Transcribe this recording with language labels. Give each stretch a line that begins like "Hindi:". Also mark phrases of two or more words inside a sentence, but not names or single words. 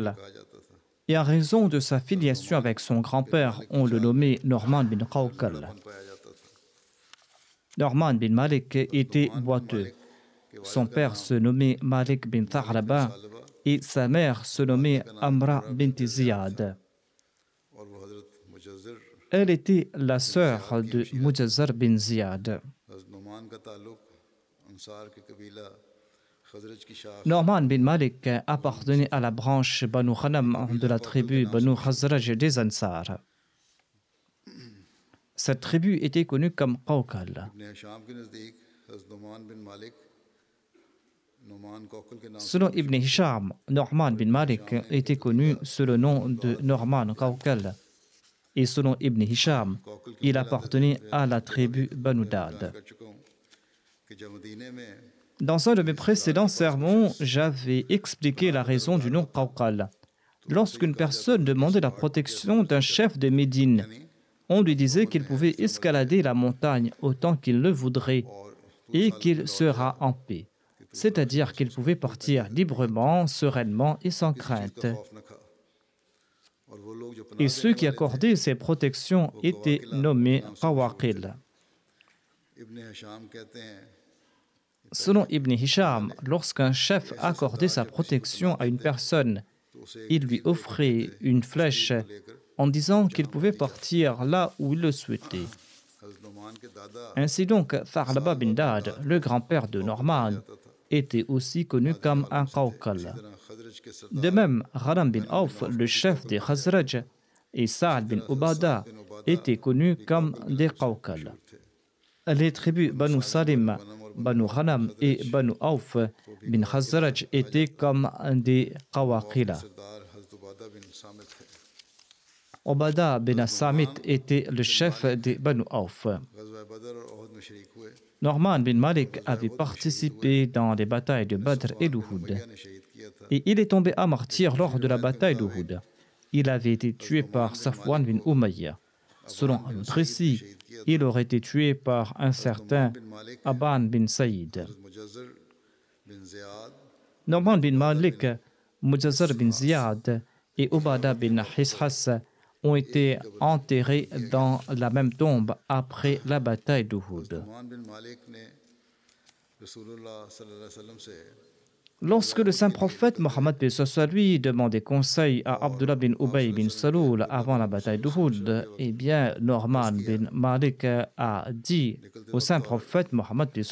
Urdu: کہا جاتا تھا.
French: Et en raison de sa filiation avec son grand-père, on le nommait Norman bin Qawqal.
Urdu: پایا جاتا تھا.
French: Norman bin Malik était boiteux. Son père se nommait Malik bin Tha'laba et sa mère se nommait Amra bint Ziyad.
Urdu: اور وہ حضرت مجذر
French: Elle était la sœur de Mujazzar bin Ziyad.
Urdu: حضرت نعمان کا تعلق انصار کے قبیلہ خزرج کی شاخ
French: Norman bin Malik appartenait à la branche Banu Khanam de la tribu Banu Khazraj des Ansar. Cette tribu était connue comme Qawqal.
Urdu: ابن شام کے نزدیک حضرت نعمان بن مالک نعمان قوقل کے نام
French: Selon Ibn Hisham, Norman bin Malik était connu sous le nom de Norman Qawqal. Et selon Ibn Hisham, il appartenait à la tribu Banu Dad.
Urdu: کر چکا ہوں کہ جب مدینے میں
French: Dans un de mes précédents sermons, j'avais expliqué la raison du nom Qawqal. Lorsqu'une personne demandait la protection d'un chef de Médine, on lui disait qu'il pouvait escalader la montagne autant qu'il le voudrait et qu'il sera en paix. C'est-à-dire qu'il pouvait partir librement, sereinement et sans crainte.
Urdu: خوف نہ کھا اور وہ لوگ جو پناہ
French: Et ceux qui accordaient ces protections étaient nommés Qawaqil.
Urdu: ابن شام کہتے ہیں
French: Selon Ibn Hisham, lorsqu'un chef accordait sa protection à une personne, il lui offrait une flèche en disant qu'il pouvait partir là où il le souhaitait.
Urdu: حضرت نعمان کے دادا
French: Ainsi donc, Tha'laba bin Dad, le grand-père de Norman, était aussi connu comme un Qawqal.
Urdu: طرح خزرج کے سردار
French: De même, Ghanam bin Auf, le chef des Khazraj, et Sa'ad bin Ubada étaient connus comme des Qawqal. Les tribus Banu Salim, Banu Ghanam et Banu Auf bin Khazraj étaient comme des Qawaqila.
Urdu: سردار حضرت عبادہ بن صامت تھے.
French: Ubada bin Samit était le chef des Banu Auf.
Urdu: غزوہ بدر اور احد میں شریک ہوئے.
French: Norman bin Malik avait participé dans les batailles de Badr et d'Uhud.
Urdu: نے شہید کیا تھا.
French: Et il est tombé à martyr lors de la bataille d'Uhud. Il avait été tué par Safwan bin Umayya. Selon un autre récit, il aurait été tué par un certain Aban bin Saïd.
Urdu: मुजज़्ज़र बिन ज़ियाद
French: Norman bin Malik, Mujazzar bin Ziyad et Ubada bin Hishas ont été enterrés dans la même tombe après la bataille d'Uhud.
Urdu: نعمان بن مالک نے رسول اللہ
Arabic: صلی اللہ علیہ وسلم
Urdu: سے
French: Lorsque le saint prophète Mohammed lui demandait conseil à Abdullah bin Ubay bin Saloul avant la bataille d'Uhud, eh bien Norman bin Malik a dit au saint prophète Mohammed lui,